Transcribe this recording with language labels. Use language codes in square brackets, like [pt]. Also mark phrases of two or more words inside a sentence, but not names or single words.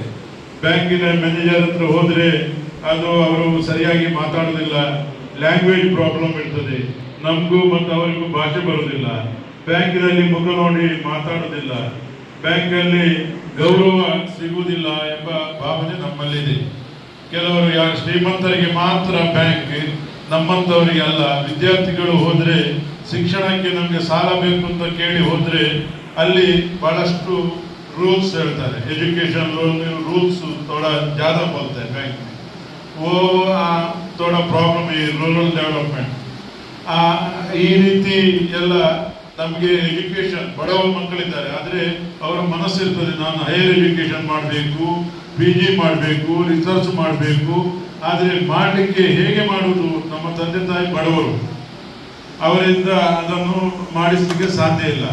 [kn] ಬ್ಯಾಂಕಿನ ಮ್ಯಾನೇಜರ್ ಹತ್ರ ಹೋದರೆ ಅವರು ಸರಿಯಾಗಿ ಮಾತಾಡೋದಿಲ್ಲ, [en] language problem [kn] ಇರ್ತದೆ, ನಮಗೂ ಮತ್ತು ಅವರಿಗೂ ಭಾಷೆ ಬರೋದಿಲ್ಲ, ಬ್ಯಾಂಕಿನಲ್ಲಿ ಮುಖ ನೋಡಿ ಮಾತಾಡೋದಿಲ್ಲ, ಬ್ಯಾಂಕಲ್ಲಿ ಗೌರವ ಸಿಗುವುದಿಲ್ಲ ಎಂಬ ಭಾವನೆ ನಮ್ಮಲ್ಲಿದೆ. ಕೆಲವರು ಶ್ರೀಮಂತರಿಗೆ ಮಾತ್ರ ಬ್ಯಾಂಕ್, ನಮ್ಮಂಥವರಿಗೆ ಅಲ್ಲ. ವಿದ್ಯಾರ್ಥಿಗಳು ಹೋದರೆ ಶಿಕ್ಷಣಕ್ಕೆ ನಮಗೆ ಸಾಲ ಬೇಕು ಅಂತ ಕೇಳಿ ಹೋದರೆ ಅಲ್ಲಿ ಬಹಳಷ್ಟು रूल्स ಹೇಳ್ತಾರೆ. [en] education loan rules [hi] थोड़ा ज़्यादा बोलते हैं बैंक में, वो थोड़ा प्रॉब्लम है [en] rural development. [kn] ಈ ರೀತಿ ಎಲ್ಲ ನಮಗೆ ಎಜುಕೇಶನ್, ಬಡವ ಮಕ್ಕಳಿದ್ದಾರೆ ಆದರೆ ಅವರ ಮನಸ್ಸಿರ್ತದೆ, ನಾನು [en] higher education [kn] ಮಾಡಬೇಕು, PG ಮಾಡಬೇಕು, ರಿಸರ್ಚ್ ಮಾಡಬೇಕು. ಆದರೆ ಮಾಡಲಿಕ್ಕೆ ಹೇಗೆ ಮಾಡುವುದು, ನಮ್ಮ ತಂದೆ ತಾಯಿ ಬಡವರು, ಅವರಿಂದ ಅದನ್ನು ಮಾಡಿಸಲಿಕ್ಕೆ ಸಾಧ್ಯ ಇಲ್ಲ.